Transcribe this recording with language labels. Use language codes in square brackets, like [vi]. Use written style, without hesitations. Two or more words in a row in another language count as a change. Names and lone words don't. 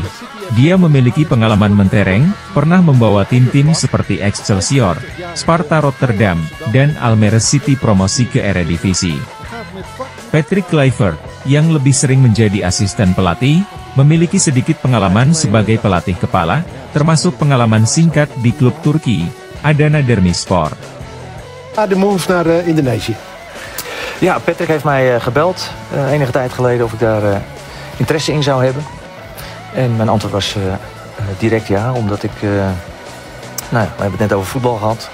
[id] Dia memiliki pengalaman mentereng, pernah membawa tim-tim seperti Excelsior, Sparta Rotterdam, dan Almere City promosi ke Eredivisie. Patrick Kluivert, yang lebih sering menjadi asisten pelatih, memiliki sedikit pengalaman sebagai pelatih kepala, termasuk pengalaman singkat di klub Turki, Adana Demirspor. [nl] De move naar Indonesië. Ja, Patrick heeft mij gebeld enige tijd geleden of ik daar interesse in zou hebben. En mijn antwoord was direct ja, omdat ik... Nou ja, we hebben het net over voetbal gehad.